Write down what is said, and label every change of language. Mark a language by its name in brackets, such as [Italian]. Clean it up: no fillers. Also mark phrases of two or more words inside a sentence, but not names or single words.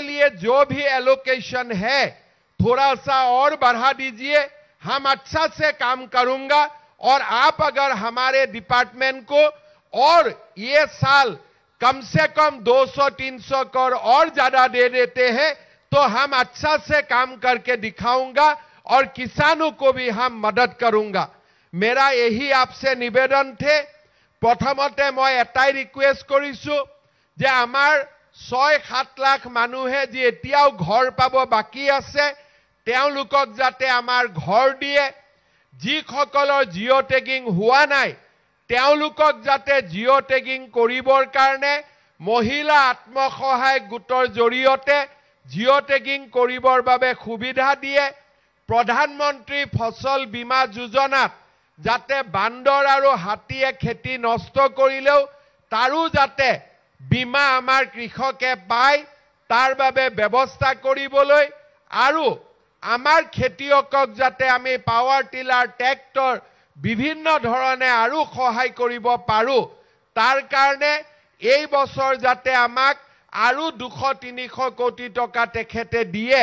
[Hindi] लिए जो भी एलोकेशन है थोड़ा सा और बढ़ा दीजिए हम अच्छा से काम करूंगा और आप अगर हमारे डिपार्टमेंट को और ये साल कम से कम 200-300 करोड़ और ज्यादा दे देते हैं तो हम अच्छा से काम करके दिखाऊंगा और किसानों को भी हम मदद करूंगा मेरा यही आपसे निवेदन थे [Assamese] প্ৰথমতে মই এটাই ৰিকুৱেষ্ট কৰিছো যে আমাৰ 6-7 লাখ মানুহে যে এতিয়াও ঘৰ পাব বাকী আছে তেওঁলোকক যাতে আমাৰ ঘৰ দিয়ে যিসকলৰ জিঅ' টেগিং হোৱা নাই তেওঁলোকক যাতে জিঅ' টেগিং কৰিবৰ কাৰণে মহিলা আত্মসহায়ক গোটৰ জৰিয়তে জিঅ' টেগিং কৰিবৰ বাবে সুবিধা দিয়ে প্ৰধানমন্ত্ৰী ফচল বীমা যোজনাত যাতে বান্দৰ অ'ৰ হাতীয়ে খেতি নষ্ট কৰিলেও তাৰো যাতে বীমা আমাৰ কৃষকে পায় তাৰ বাবে ব্যৱস্থা কৰিবলৈ আৰু আমাৰ খেতিয়কক যাতে আমি পাৱাৰ টিলাৰ ট্ৰেক্টৰ বিভিন্ন ধৰণে আৰু সহায় কৰিব পাৰো তাৰ কাৰণে এই বছৰ যাতে আমাক আৰু 200-300 কোটি টকা তেখেতে দিয়ে